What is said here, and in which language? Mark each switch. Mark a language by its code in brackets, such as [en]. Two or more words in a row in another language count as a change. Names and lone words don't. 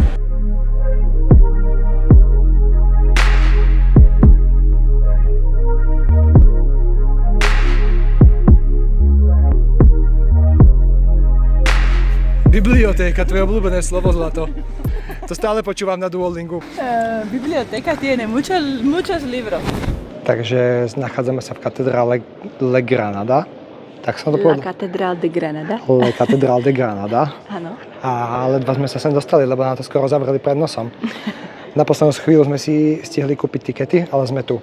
[sk] Bibliotéka, tvoje obľúbené slovo, Zlato. To stále počúvam na Duolingu. [es] Bibliotéka tiene muchos libros. [sk] Takže nachádzame sa v katedrále Le Granada. Tak som to povedal. [es] La Catedral de Granada. Le Catedral de Granada. [sk] Áno. A ledva sme sa sem dostali, lebo nám to skoro zavreli pred nosom. Na poslednú chvíľu sme si stihli kúpiť tikety, ale sme tu.